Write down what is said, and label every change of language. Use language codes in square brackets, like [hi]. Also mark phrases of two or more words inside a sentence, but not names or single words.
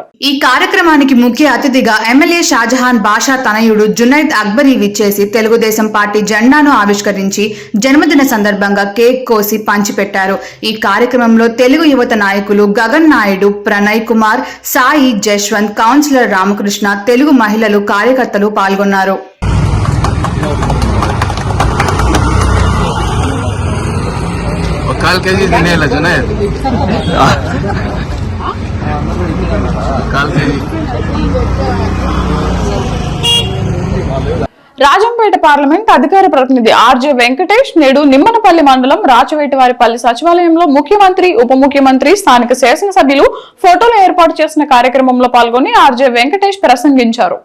[te] ఈ కార్యక్రమానికి ముఖ్య అతిథిగా ఎమ్మెల్యే షాజహాన్ బాషా తనయుడు జునైద్ అక్బరీ విచ్చేసి తెలుగుదేశం పార్టీ జెండాను ఆవిష్కరించి జన్మదిన సందర్భంగా కేక్ కోసి పంచిపెట్టారు. ఈ కార్యక్రమంలో తెలుగు యువత నాయకులు గగన్ నాయుడు, ప్రణయ్ కుమార్, సాయి, జశ్వంత్, కౌన్సిలర్ రామకృష్ణ, తెలుగు మహిళలు, కార్యకర్తలు పాల్గొన్నారు. काल केजी देने लगे ना काल केजी రాజంపేట పార్లమెంట్ అధికార ప్రతినిధి ఆర్జే వెంకటేష్ నేడు నిమ్మనపల్లి మండలం రాచవేటివారిపల్లి సచివాలయంలో ముఖ్యమంత్రి, ఉప ముఖ్యమంత్రి, స్థానిక శాసనసభ్యులు ఫోటోలు ఏర్పాటు చేసిన కార్యక్రమంలో పాల్గొని ఆర్జే వెంకటేష్ ప్రసంగించారు.